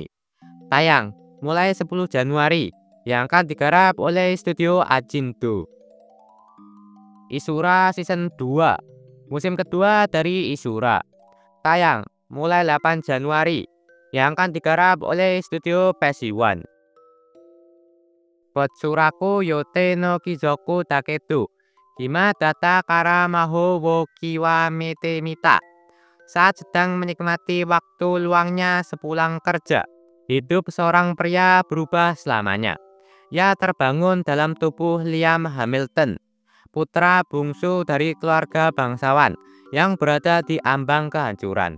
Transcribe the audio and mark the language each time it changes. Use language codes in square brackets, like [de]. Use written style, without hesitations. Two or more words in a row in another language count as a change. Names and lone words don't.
[id] Tayang mulai 10 Januari yang akan digarap oleh studio Ajindo. Isura Season 2, musim kedua dari Isura. Tayang mulai 8 Januari yang akan digarap oleh studio Pesiwan. Botsuraku Yote no Kizoku Dakedu Hima Data Kara Maho wo Kiwamete Mita. Saat sedang menikmati waktu luangnya sepulang kerja, hidup seorang pria berubah selamanya. Ia terbangun dalam tubuh Liam Hamilton, putra bungsu dari keluarga bangsawan yang berada di ambang kehancuran.